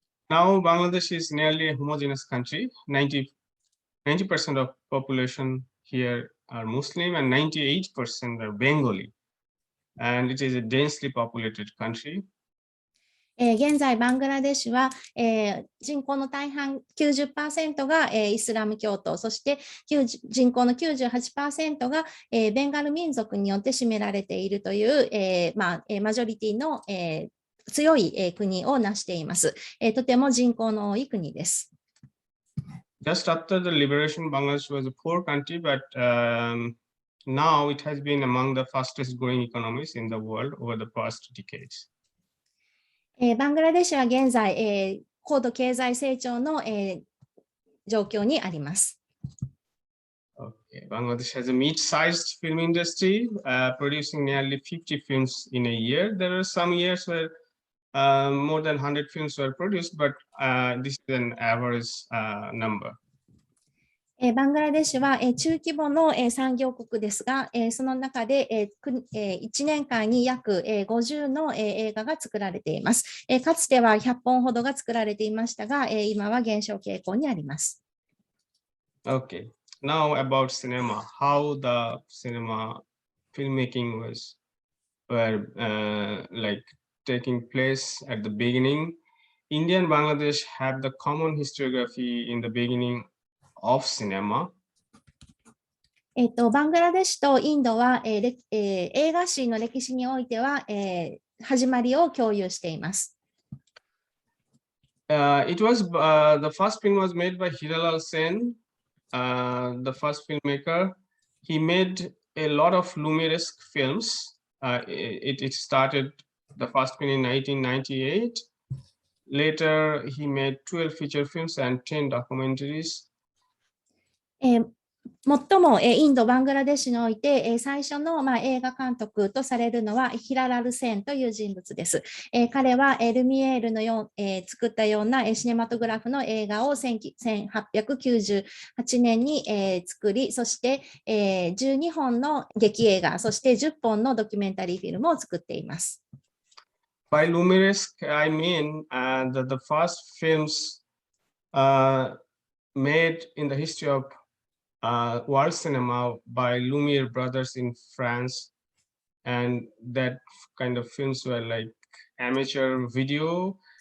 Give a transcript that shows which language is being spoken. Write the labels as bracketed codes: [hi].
[en] Now Bangladesh is nearly a homogeneous country. 90% of population here are Muslim and 98% are Bengali. And it is a densely populated country. [ja] 現在、バングラデシュは、人口の大半 90% が、イスラム教徒、そして人口の 98% が、ベンガル民族によって占められているという、マジョリティの、強い、国を成しています。とても人口の多い国です。 [en] Just after the liberation, Bangladesh was a poor country, but now it has been among the fastest growing economies in the world over the past decades. [ja] バングラデシュは現在、高度経済成長の、状況にあります。 [en] Okay. Bangladesh has a mid-sized film industry, producing nearly 50 films in a year. There are some years where more than 100 films were produced, but this is an average number. [ja] バングラデシュは中規模の産業国ですが、その中で1年間に約50の映画が作られています。かつては100本ほどが作られていましたが、今は減少傾向にあります。 [en] Okay, now about cinema, how the cinema filmmaking were like taking place at the beginning. India and Bangladesh have the common historiography in the beginning of cinema. [ja] バングラデシュとインドは、映画史の歴史においては、始まりを共有しています。 [en] It was the first film was made by Hiralal Sen, the first filmmaker. He made a lot of Luminesque films. It started the first film in 1998. Later, he made 12 feature films and 10 documentaries. [ja] 最もインド、バングラデシュにおいて最初の映画監督とされるのはヒララル・センという人物です。彼はルミエールの作ったようなシネマトグラフの映画を1898年に作り、そして12本の劇映画、そして10本のドキュメンタリーフィルムを作っています。 [en] By Luminesque, I mean that the first films made in the history of world cinema by Lumiere brothers in France. and that kind of films were like amateur video.